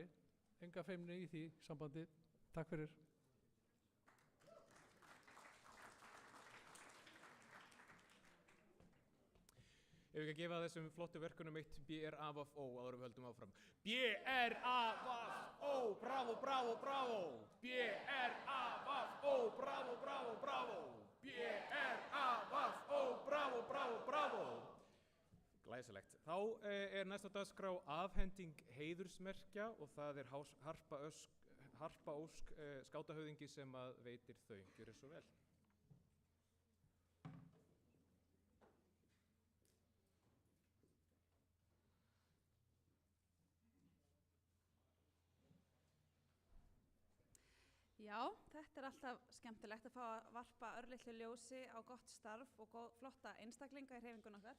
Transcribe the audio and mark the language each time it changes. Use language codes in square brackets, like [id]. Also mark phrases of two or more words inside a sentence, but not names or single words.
[is] Enga feimni í því sambandi. Takk fyrir. Ef við ekki að gefa þessum flottu verkunum eitt BRAVFO áður við höldum áfram. BRAVFO, bravo, bravo, bravo. BRAVFO, bravo, bravo, bravo. BRAVFO, bravo, bravo, bravo. Glæsilegt. Þá næsta dagskrá afhending heiðursmerkja og það Harpa Ósk skátahöfðingi sem að veitir þau. Gjörið svo vel. Já, þetta alltaf skemmtilegt að fá að varpa örlitlu ljósi á gott starf og flotta einstaklinga í hreyfingun okkar.